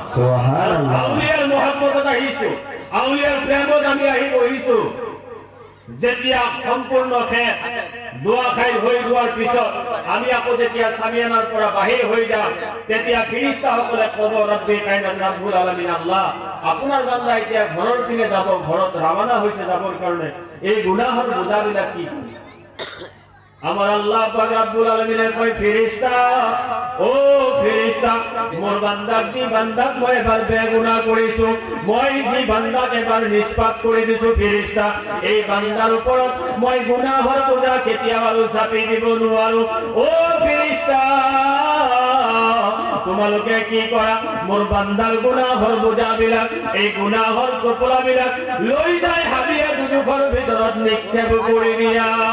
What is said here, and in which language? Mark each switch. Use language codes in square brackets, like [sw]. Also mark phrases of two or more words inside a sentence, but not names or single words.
[as] সুবহানাল্লাহ। আউলিয়াৰ মহব্বতত আহিছো, আউলিয়াৰ প্ৰেমত আমি আহি বহিছো। যেতিয়া সম্পূৰ্ণ শেষ দোয়া খাই হৈ যোৱাৰ পিছত আমি আকৌ যেতিয়া সামিয়ানাৰ পৰা বাহিৰ হৈ যাম, তেতিয়া ফেৰেশতাসকলে ক'ব, [ar] ربِّ کائنات ربّ العالمين, [as] আল্লাহ আপোনাৰ বান্দা এতিয়া ঘৰৰ পিনে যাব, ঘৰত ৰাওনা হৈছে যাবৰ কাৰণে, এই গুনাহৰ বোজাবিলাক কি? আমার আল্লাহ পাক [ar] ربّ العالمين [as] কয়, ফেরেশতা, ও ফেরেশতা, মোর বান্দাক যি বান্দাক মই এবাৰ বেগুনাহ কৰিছো, মই যি বান্দাক এবাৰ নিষ্পাপ কৰি দিছো, ফেরেশতা এই বান্দাৰ ওপৰত মই গুনাহৰ বোজা কেতিয়াও চাপি দিব নোৱাৰো। ও ফেরেশতা, তোমালোকে কি কৰা, মোর বান্দাৰ গুনাহৰ বোজাবিলাক, এই গুনাহৰ টুকুৰাবিলাক লৈ যাই হাবিয়া দুজুখৰ ভিতৰত নিক্ষেপ কৰি দিয়া।